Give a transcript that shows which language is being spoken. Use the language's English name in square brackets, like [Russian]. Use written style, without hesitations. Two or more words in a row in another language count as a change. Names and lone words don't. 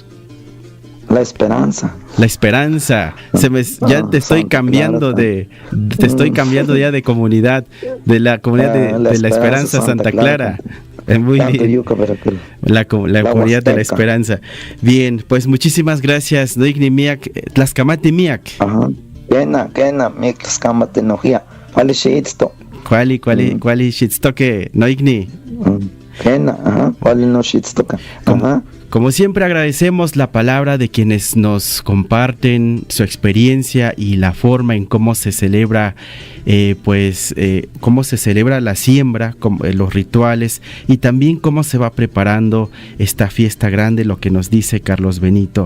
[Spanish] La esperanza. La esperanza. Ya te estoy cambiando te estoy cambiando ya de comunidad, de la comunidad de la Esperanza Santa Clara. Muy bien. La comunidad de la Esperanza. Bien, pues muchísimas gracias, [Nahuatl languages] Noigni Miak, Tlaskamati Miak. [Spanish] Ajá. [Nahuatl languages] Kena, mi Tlaskamati Nojia. [Spanish] ¿Cuál es esto? ¿Cuál es esto que Noigni? Kena, ajá. ¿Cuál es esto? Ajá. Como siempre agradecemos la palabra de quienes nos comparten su experiencia y la forma en cómo se celebra, cómo se celebra la siembra, los rituales y también cómo se va preparando esta fiesta grande, lo que nos dice Carlos Benito.